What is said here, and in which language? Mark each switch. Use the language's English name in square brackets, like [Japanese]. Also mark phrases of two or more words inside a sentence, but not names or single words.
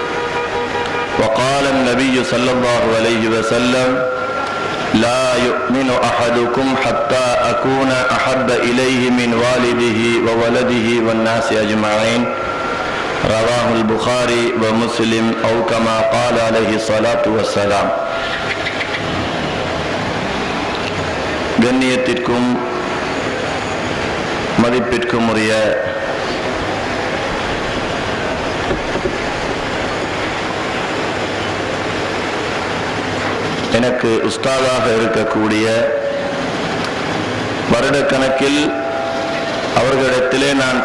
[Arabic] وقال النبي صلى الله عليه وسلم: لا يؤمن أحدكم حتى أكون أحب إليه من والده وولده والناس أجمعين رواه البخاري ومسلم أو كما قال عليه الصلاة والسلام. [Tamil] கண்ணியத்திற்கும் மதிப்பிற்கும் உரிய எனக்கு உஸ்தாதாக இருக்கக்கூடிய, வருடக்கணக்கில் அவர்களிடத்திலே நான்